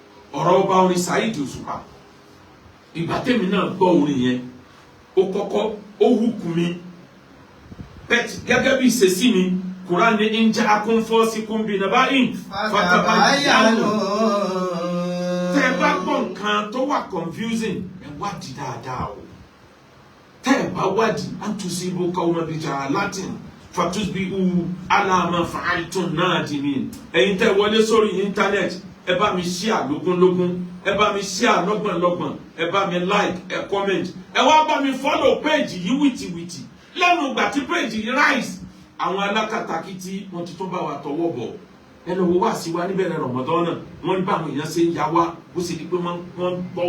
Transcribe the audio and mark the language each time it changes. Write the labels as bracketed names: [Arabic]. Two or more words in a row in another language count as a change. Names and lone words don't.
[Yoruba] ọ̀rọ̀ ọba orin Saheed Òṣùpá ìgbà tèmi náà gbọ́ orin yẹn ó kọ́kọ́ ó hùkù mi gẹ́gẹ́ bí ìṣesí mi Quran ní [Arabic] إن جاءكم فاسق بنبإ فتبينوا [Yoruba] tẹ́ bá gbọ́ nǹkan tó wà confusing ẹ wádìí dáadáa o tẹ́ bá wádìí [Arabic] أن تصيبوا قوما بجهالة فتصبحوا على ما فعلتم نادمين [Yoruba] ẹ̀yin tẹ́ wọlé sórí internet ẹ bá mi share lógúnlógún ẹ bá mi share lọ́gbọ̀nlọ́gbọ̀n ẹ bá mi like ẹ comment ẹ wá bá mi [English] follow page [Yoruba] yìí wìtìwìtì lẹ́nu ìgbà tí page yìí rise àwọn alákatakí tí wọ́n ti tún bá wa tọwọ́ bọ̀ ẹ lọ wo wá sí wa níbẹ̀rẹ̀ Ramadan náà wọ́n ní báwọn èèyàn ṣe ń ya wá bó sì di pé wọ́n